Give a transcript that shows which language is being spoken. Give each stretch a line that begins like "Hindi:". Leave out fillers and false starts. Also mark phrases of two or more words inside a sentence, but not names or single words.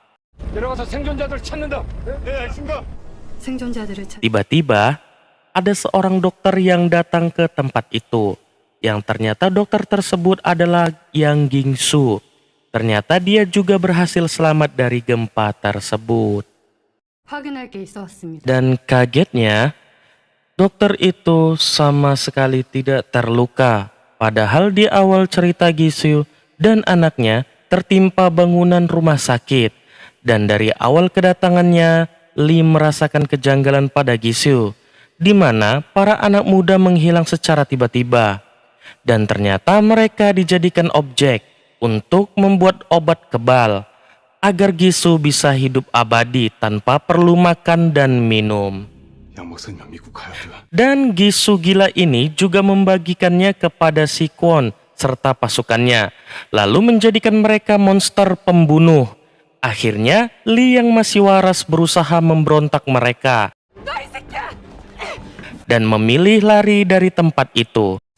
Indonesian: Tiba-tiba ada seorang dokter yang datang ke tempat itu, yang ternyata dokter tersebut adalah Yang Gingsu. Ternyata dia juga berhasil selamat dari gempa tersebut.
Korean: 확인할 게 있어 왔습니다.
Indonesian: Dan kagetnya, Dokter itu sama sekali tidak terluka. Padahal di awal cerita Gisu dan anaknya tertimpa bangunan rumah sakit. Dan dari awal kedatangannya, Lee merasakan kejanggalan pada Gisu, di mana para anak muda menghilang secara tiba-tiba. Dan ternyata mereka dijadikan objek untuk membuat obat kebal, agar Gisu bisa hidup abadi tanpa perlu makan dan minum.
Korean: 양 목사님이랑 미국 가야 돼.
Indonesian: Dan Gisu gila ini juga membagikannya kepada si Kwon serta pasukannya, lalu menjadikan mereka monster pembunuh. Akhirnya, Lee yang masih waras berusaha memberontak mereka dan memilih lari dari tempat itu.